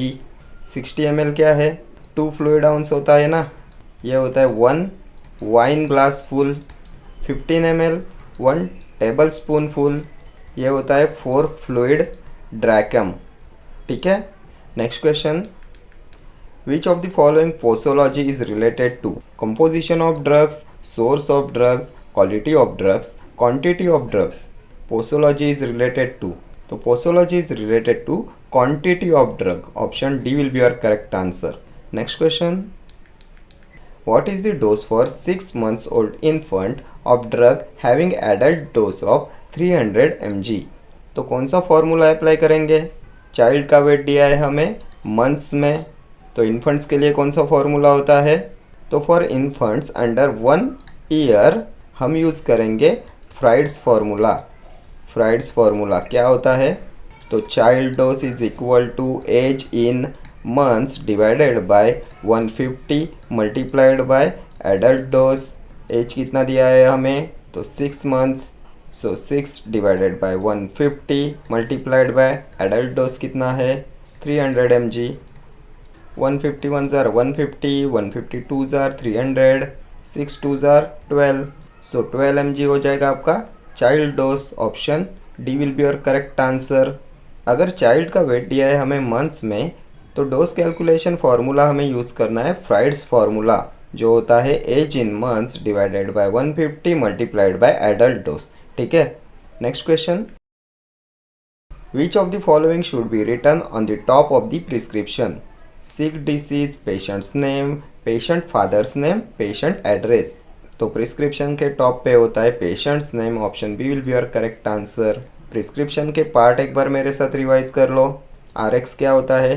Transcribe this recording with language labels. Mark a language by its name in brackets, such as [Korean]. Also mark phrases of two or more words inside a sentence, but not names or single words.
[Hindi] 60 ml क्या है? 2 [English] fluid ounce [Hindi] होता है ना, ये होता है 1 [English] wine glass full. [Hindi] 15 ml 1 [English] table spoon full, [Hindi] ये होता है 4 [English] fluid drachm. [Hindi] ठीक है। [English] next question. Which of the following posology is related to composition of drugs, source of drugs, quality of drugs, quantity of drugs? Posology is related to, तो posology is related to quantity of drug. Option D will be your correct answer. Next question. What is the dose for 6 months old infant of drug having adult dose of 300 mg? [Hindi] तो कौन सा फॉर्मूला अप्लाई करेंगे? चाइल्ड का वेट दिया है हमें मंथ्स में, तो इन्फेंट्स के लिए कौन सा फॉर्मूला होता है? तो [English] for infants under 1 year [Hindi] हम यूज़ करेंगे [English] Fried's formula. Fried's formula [Hindi] क्या होता है? तो [English] child dose is equal to age in months divided by 150 multiplied by adult dose. [Hindi] एज कितना दिया है हमें? तो 6 मंथ्स, [English] so 6 divided by 150 multiplied by adult dose [Hindi] कितना है? [English] 300 mg। 150 1s are 150, 150 2s are 300, 6 2s are 12, [Hindi] सो 12 mg हो जाएगा आपका [English] child dose. option D will be your correct answer. [Hindi] अगर चाइल्ड का वेट दिया है हमें मंथ्स में, तो [English] dose calculation formula [Hindi] हमें यूज़ करना है [English] Fried's formula, [Hindi] जो होता है [English] age in months divided by 150 multiplied by adult dose. [Hindi] ठीक है। [English] next question. Which of the following should be written on the top of the prescription? sick disease, patient's name, patient father's name, patient address. [Hindi] तो प्रिस्क्रिप्शन के टॉप पे होता है [English] patient's name. option B will be your correct answer. [Hindi] प्रिस्क्रिप्शन के पार्ट एक बार मेरे साथ रिवाइज कर लो। RX क्या होता है?